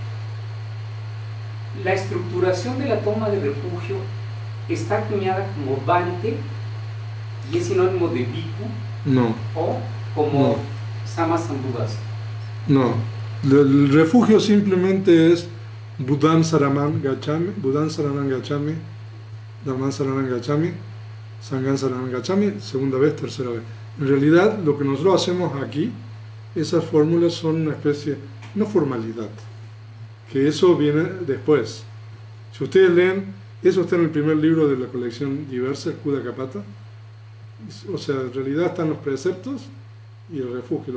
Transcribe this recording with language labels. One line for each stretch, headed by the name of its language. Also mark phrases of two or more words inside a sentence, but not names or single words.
Spanish: La estructuración de la toma de refugio está acuñada como Bhante y es sinónimo de Bhikkhu. No. O como Samasambuddhasa. No. El refugio simplemente es
Pali: Buddham Saranam Gacchami, Dhamman Saranam Gacchami, Sangham Saranam Gacchami,
Spanish: segunda vez, tercera vez. En realidad, lo que nosotros hacemos aquí, esas fórmulas son una especie, no formalidad, que eso viene después. Si ustedes leen, eso está en el primer libro de la colección diversa, el Kuda Kapata. O sea, en realidad están los preceptos y el refugio.